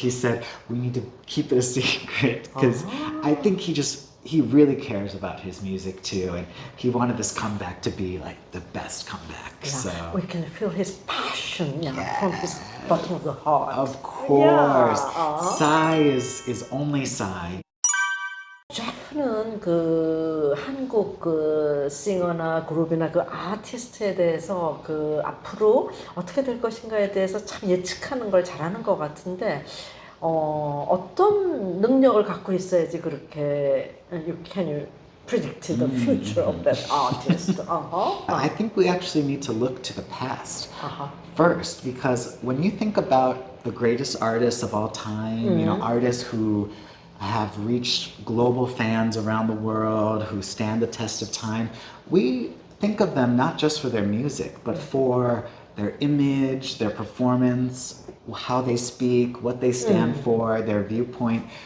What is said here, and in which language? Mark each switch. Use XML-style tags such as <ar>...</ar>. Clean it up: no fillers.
<en>He said, we need to keep it a secret, because I think he really cares about his music too, and he wanted this comeback to be like the best comeback. So we can feel his passion from his bottom of the heart. Of course, Psy is only Psy.</en> <ko>제프는 그 한국 그 싱어나 그룹이나 그 아티스트에 대해서 그 앞으로 어떻게 될 것인가에 대해서 참 예측하는 걸 잘하는 것 같은데 어떤 능력을 갖고 있어야지 그렇게</ko> <en>can you predict the future of that artist? I think we actually need to look to the past first, because when you think about the greatest artists of all time, artists who have reached global fans around the world, who stand the test of time, we think of them not just for their music, but for their image, their performance, how they speak, what they stand for, their viewpoint.</en>